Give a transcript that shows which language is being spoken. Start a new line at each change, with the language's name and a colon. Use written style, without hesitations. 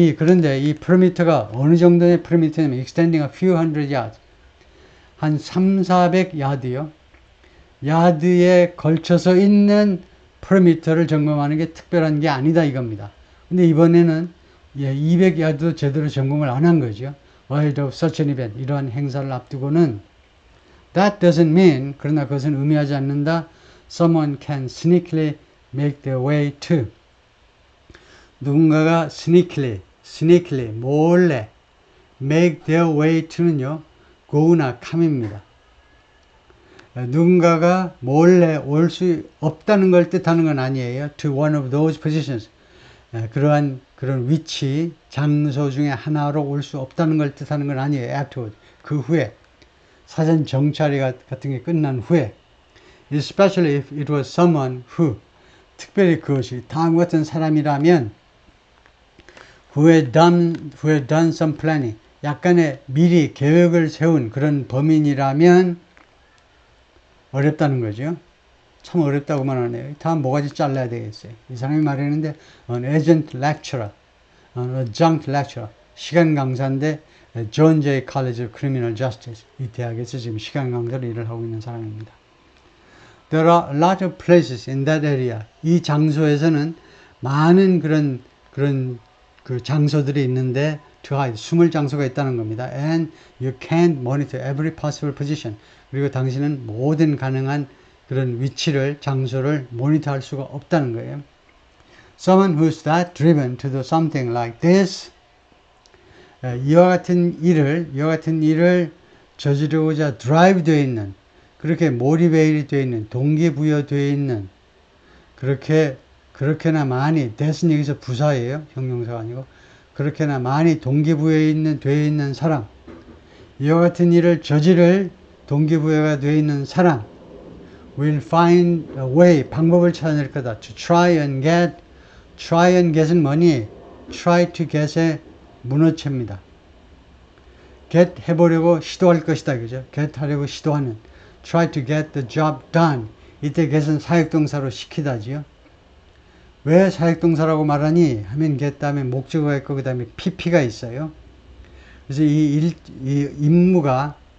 Korean: 그런데 이 perimeter가 어느 정도의 perimeter냐면
English: extending a few hundred yards,
Korean: 한 300, 400야드요. 야드에 걸쳐서 있는 perimeter를 점검하는 게 특별한 게 아니다 이겁니다. 근데 이번에는 200야드도 제대로 점검을 안 한 거죠.
English: Ahead of such an event,
Korean: 이러한 행사를 앞두고는
English: That doesn't mean,
Korean: 그러나 그것은 의미하지 않는다.
English: Someone can sneakily make their way to.
Korean: 누군가가
English: sneakily,
Korean: 몰래
English: make their way to는요, go나 come입니다.
Korean: 누군가가 몰래 올 수 없다는 걸 뜻하는 건 아니에요.
English: To one of those positions.
Korean: 그런 위치, 장소 중에 하나로 올 수 없다는 걸 뜻하는 건 아니에요. Afterward. 그 후에. 사전 정찰이 같은 게 끝난 후에.
English: Especially if it was someone who.
Korean: 특별히 그것이 다음 같은 사람이라면
English: who had done some planning.
Korean: 약간의 미리 계획을 세운 그런 범인이라면 어렵다는 거죠. 참 어렵다고만 하네요. 다 모가지 잘라야 되겠어요. 이 사람이 말했는데
English: an adjunct lecturer,
Korean: 시간 강사인데 존 제이 College of Criminal Justice, 이 대학에서 지금 시간 강사로 일을 하고 있는 사람입니다.
English: There are a lot of places in that area.
Korean: 이 장소에서는 많은 그런 그 장소들이 있는데
English: to hide,
Korean: 숨을 장소가 있다는 겁니다.
English: And you can't monitor every possible position.
Korean: 그리고 당신은 모든 가능한 그런 위치를, 장소를 모니터할 수가 없다는 거예요.
English: Someone who's that driven to do something like this,
Korean: 이와 같은 일을 저지르고자 drive 되어 있는, 그렇게 모티베이트 되어 있는, 동기부여되어 있는, 그렇게나 많이, that은 여기서 부사예요. 형용사가 아니고. 그렇게나 많이 동기부여되어 있는 사람, 이와 같은 일을 저지를 동기부여가 되어 있는 사람,
English: will find a way,
Korean: 방법을 찾아낼 거다.
English: To try and get은
Korean: 뭐니? try to get의 문어체입니다. get 해보려고 시도할 것이다. 그죠? get 하려고 시도하는.
English: try to get the job done.
Korean: 이때 get은 사역동사로 시키다지요. 왜 사역동사라고 말하니? 하면 get 다음에 목적어가 있고 그 다음에 pp가 있어요. 그래서 이 임무가